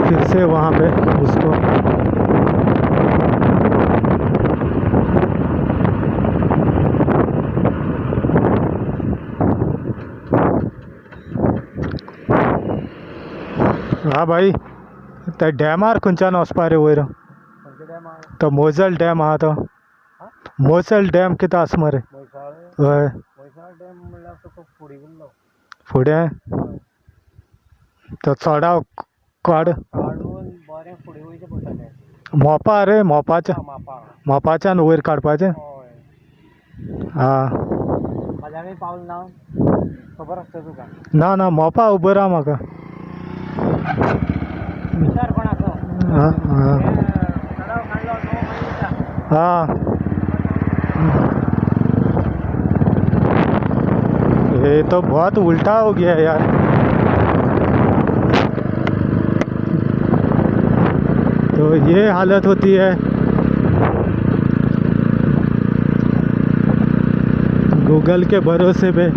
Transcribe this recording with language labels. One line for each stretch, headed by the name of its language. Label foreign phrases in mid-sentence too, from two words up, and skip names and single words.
Hindi: कैसे वहाँ पे उसको।
Konkani: हाँ भाई, तो डॅमार खंयच्यान वचपा रे वयर? तो मोजल डॅम आहा तो, मोजल डॅम कितें आसा मरे? हय फुडें तो चोडाव काड मोपा रे, मोपाच्यान वयर काडपाचें। आं ना ना मोपा उबो राव म्हाका।
Hindi: हाँ हाँ हाँ, ये तो बहुत उल्टा हो गया यार। तो ये हालत होती है गूगल के भरोसे पे।